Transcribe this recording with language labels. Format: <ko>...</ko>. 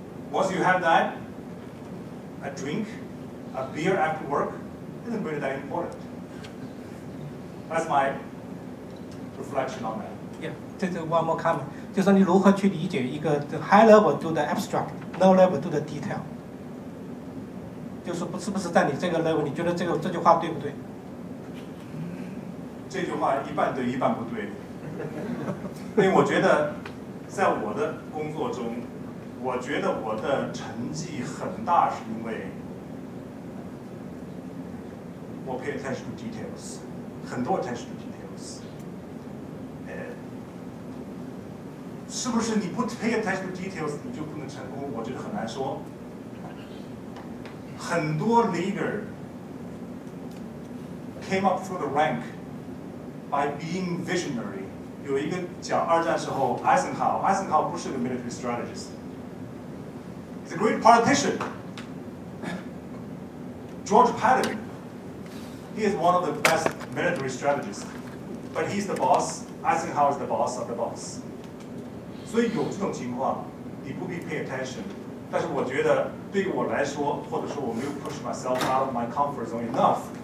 <en>Once you have that, a drink, a beer after work isn't really that important. That's my reflection on that. Yeah,</en> <zh>这是</zh> <en>one more comment，</en> <zh>就是说你如何去理解一个</zh> <en>high level to the abstract，low level to the detail。</en> <zh>就是是不是在你这个 level， 你觉得这句话对不对？这句话一半对一半不对，因为我觉得在我的工作中，我觉得我的成绩很大是因为我</zh> <en>pay attention to details，</en> <zh>很多</zh> <en>attention to details。</en> <zh>是不是你不</zh> <en>pay attention to details</en> <zh>你就不能成功？我觉得很难说。很多</zh> <en>leader came up through the rank by being visionary。</en> <zh>有一个讲二战时候 Eisenhower 不是个</zh> <en>military strategist， he's a great politician。 George Patton, he is one of the best military strategists, but he's the boss. Eisenhower is the boss of the boss.</en> <zh>所以有这种情况，你不必 pay attention。但是我觉得对于我来说，或者说我没有</zh> <en>push myself out of my comfort zone enough。</en>